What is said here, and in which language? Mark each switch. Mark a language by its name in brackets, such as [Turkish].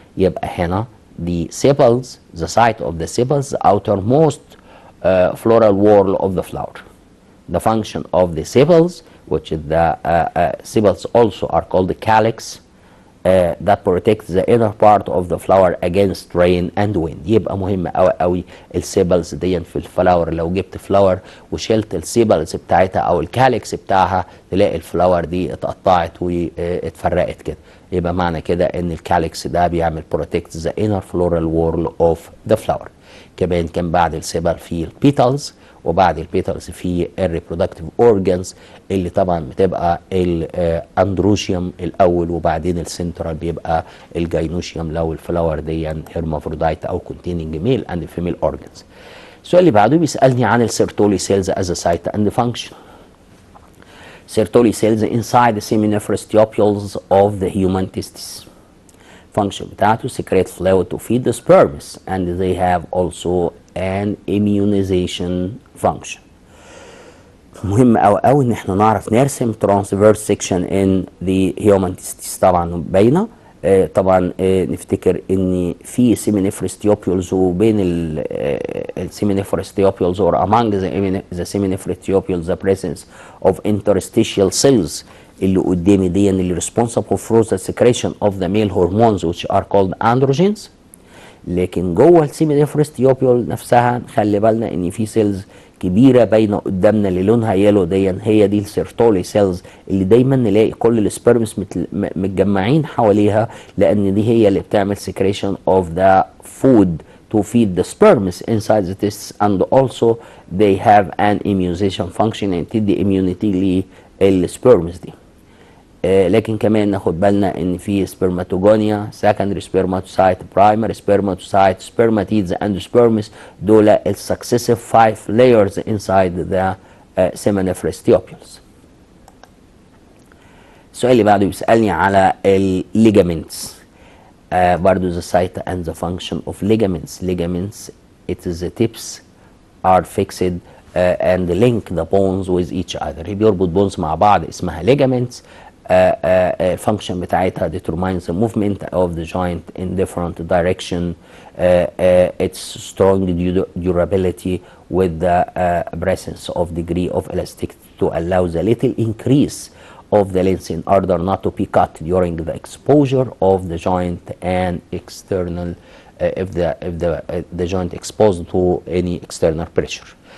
[Arabic] يبقى هنا [English] the sepals, the site of the sepals, the outermost floral wall of the flower. The function of the sepals, which is the sepals also are called the calyx, that protects the inner part of the flower against rain and wind. [Arabic] يبقى مهم قوي قوي السيبلز دي في الفلاور. لو جبت فلاور وشلت السيبلز بتاعتها او الكاليكس بتاعها تلاقي الفلاور دي اتقطعت واتفرقت كده. يبقى معنى كده ان الكاليكس ده بيعمل [English] protect the inner floral wall of the flower. [Arabic] كمان كان بعد السيبل في البيتالز، وبعد البيتالز في الريبرودكتيف اورجانز اللي طبعا بتبقى الاندروشيوم الاول، وبعدين السنترال بيبقى الجاينوشيوم لو الفلاور دي هيرمافرودايت او كونتيننج [English] Male and female organs. [Arabic] السؤال اللي بعده بيسالني عن السيرتولي سيلز [English] Is site and function. Sertoli cells inside the seminiferous tubules of the human testis. Function [Arabic] بتاعته [English] secrete fluid to feed the sperms and they have also an immunization function. [Arabic] مهم أوي إن احنا نعرف نرسم [English] transverse section in the human testis. [Arabic] طبعا باينة. طبعا نفتكر ان في [English] seminiferous tubules وبين seminiferous tubules or among the seminiferous tubules the presence of interstitial cells [Arabic] اللي قدامي دي اللي [English] responsible for the secretion of the male hormones which are called androgens. [Arabic] لكن جوه السيمينيفرس تيوبيول نفسها نخلي بالنا ان في سيلز كبيره باينه قدامنا اللي لونها يلو دي، هي دي السيرتولي سيلز اللي دايما نلاقي كل السبرمز متجمعين حواليها، لان دي هي اللي بتعمل [English] secretion of the food to feed the sperms inside the tests, and also they have an immunization function and تدي immunity [Arabic] للسبرمز دي. لكن كمان ناخد بالنا ان في [English] spermatogonia, secondary spermatocyte، primary spermatocyte، spermatids and sperms، [Arabic] دول ال [English] successive 5 layers inside the seminiferous tubules. [Arabic] السؤال اللي بعده بيسألني على الليجامنتس. [English] برضو the site and the function of ligaments. Ligaments, it is the tips are fixed and link the bones with each other. [Arabic] بيربط بونز مع بعض اسمها ligaments. [English] function [Arabic] بتاعتها [English] determines the movement of the joint in different direction. Its strong durability with the presence of degree of elasticity to allow the little increase of the length in order not to be cut during the exposure of the joint and external if the joint exposed to any external pressure.